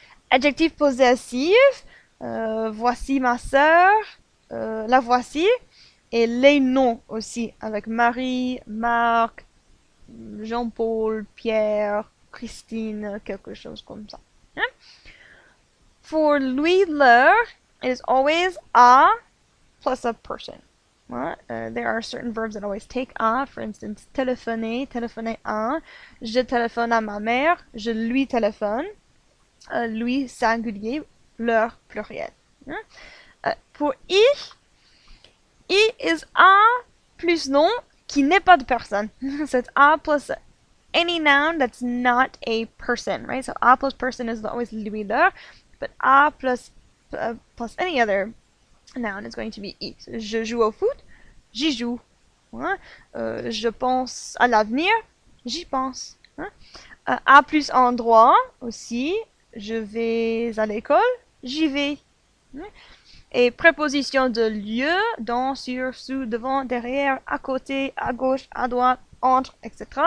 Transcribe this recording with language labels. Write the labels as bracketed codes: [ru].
[fr] Adjectif possessif, voici ma sœur, la voici. Et les noms aussi, avec Marie, Marc, Jean-Paul, Pierre, Christine, quelque chose comme ça. Hein? [en] For lui, leur, it is always a plus a person. There are certain verbs that always take a. For instance, [fr] téléphoner, téléphoner à. Je téléphone à ma mère, je lui téléphone. Lui singulier, leur pluriel. Pour I is a plus nom qui n'est pas de personne. [en] So it's a plus any noun that's not a person, right? So a plus person is always lui, leur, but a plus any other noun is going to be I. [fr] So, je joue au foot, j'y joue. Je pense à l'avenir, j'y pense. A plus endroit aussi, je vais à l'école, j'y vais. Et préposition de lieu, dans, sur, sous, devant, derrière, à côté, à gauche, à droite, entre, etc.